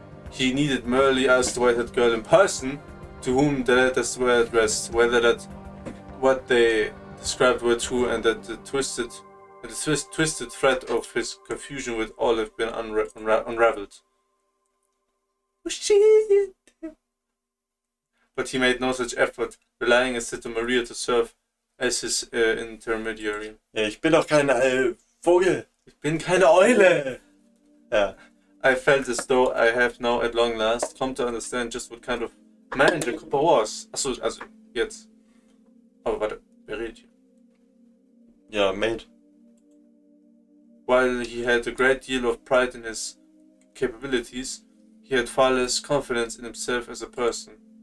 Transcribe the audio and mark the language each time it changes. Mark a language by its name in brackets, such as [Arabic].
[English] He needed merely ask the white-haired girl in person to whom the letters were addressed, whether that what they described were true and that the twisted thread of his confusion would all have been unraveled. Oh shit! But he made no such effort, relying instead on Maria to serve as his intermediary. [German] Ja, ich bin doch kein Vogel. Ich bin keine Eule! Ja. [English] I felt as though I have now at long last come to understand just what kind of man Jacob was. [German] Achso, also jetzt. Aber warte, wer redet hier? Ja, mate. [English] While he had a great deal of pride in his capabilities, he had far less confidence in himself as a person.